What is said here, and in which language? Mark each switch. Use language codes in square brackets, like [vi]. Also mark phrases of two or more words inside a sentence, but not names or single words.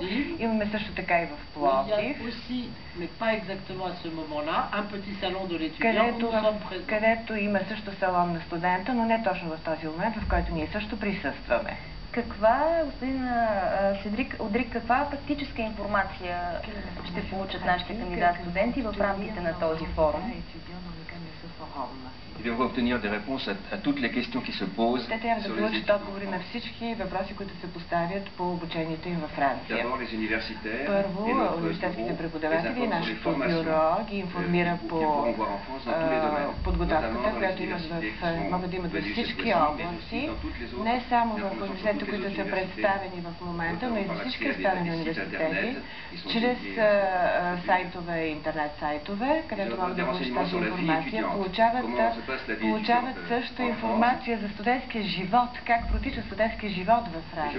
[bg] Имаме също така и в Пловдив, където има също салон на студента, но не точно в този момент, в който ние също присъстваме. Господин Седрик Одрик, каква практическа информация ще получат нашите кандидат-студенти в рамките на този форум? [fr] Il devrait obtenir des réponses à toutes les questions qui se posent. [bg] Те трябва да получат отговори на всички въпроси, които се поставят по обучението им във Франция. Първо, университетските преподаватели и нашето бюро ги информира по подготовката, която могат да имат във всички области, не само в университетите, които са представени в момента, но и за всички останали университети, чрез сайтове, интернет сайтове, където могат да получат тази информация, получават също информация за студентския живот, как протича студентския живот във Франция.